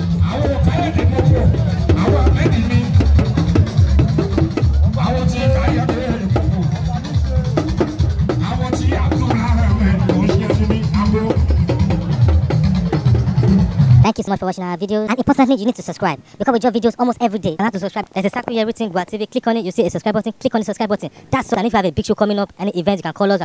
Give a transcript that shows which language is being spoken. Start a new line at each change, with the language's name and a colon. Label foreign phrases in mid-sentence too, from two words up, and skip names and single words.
Yoruba: Àwọn Káyọ̀dé mọ́tò, àwọn Ahmed mi. Àwọn tí Káyọ̀dé mọ́tò. Àwọn tí Abdul Ahmed, ó ṣe é fún mi, àbúrò.
English: Thank you so much for watching. our videos. And importantly, you need to subscribe because we drop videos almost every day. And how to subscribe? There's a circle here written Gwa T V. Click on it, you see a subscribe button. Click on the subscribe button. That's all. And if you have a big show coming up, any event, you can call us.